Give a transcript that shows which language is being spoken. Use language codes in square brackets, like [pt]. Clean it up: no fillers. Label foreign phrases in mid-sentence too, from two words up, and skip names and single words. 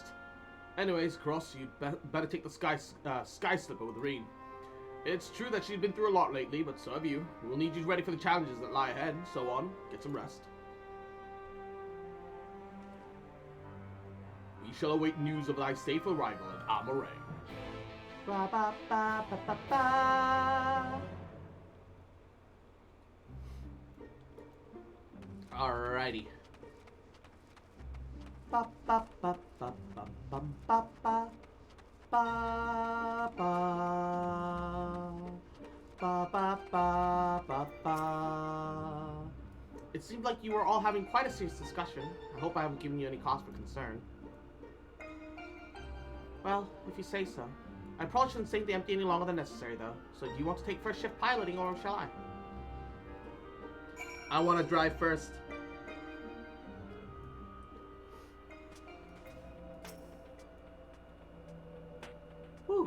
[en] Anyways, Cross, you'd better take the sky slipper with Reen. It's true that she's been through a lot lately, but so have you. We'll need you ready for the challenges that lie ahead, so on. Get some rest. We shall await news of thy safe arrival at Amoray. Ba ba ba ba ba ba. Alrighty. Ba ba ba ba ba ba ba ba. Ba ba ba ba ba ba ba. It seemed like you were all having quite a serious discussion. I hope I haven't given you any cause for concern. Well, if you say so. I probably shouldn't stay the empty any longer than necessary, though. So do you want to take first shift piloting, or shall I? I want to drive first. Whew.